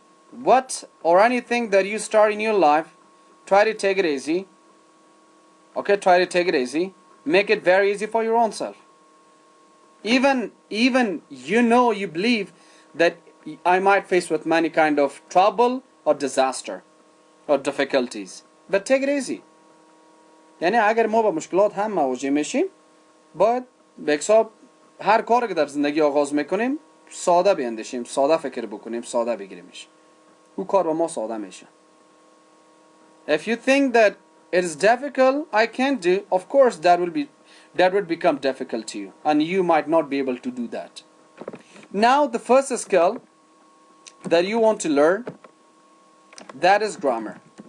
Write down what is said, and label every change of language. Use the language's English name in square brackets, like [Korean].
[English] What or anything that you start in your life, try to take it easy. Okay, try to take it easy. Make it very easy for your own self. Even you believe that I might face with many kind of trouble or disaster or difficulties. But take it easy. [Persian] یعنی اگر ما با مشکلات هم مواجه میشیم باید به حساب هر کاری که در زندگی آغاز میکنیم ساده بیندیشیم، ساده فکر بکنیم، ساده بگیریمش. او کار با ما ساده میشه. [English] If you think that it is difficult, I can't do, of course that would become difficult to you and you might not be able to do that. Now the first skill that you want to learn, that is grammar.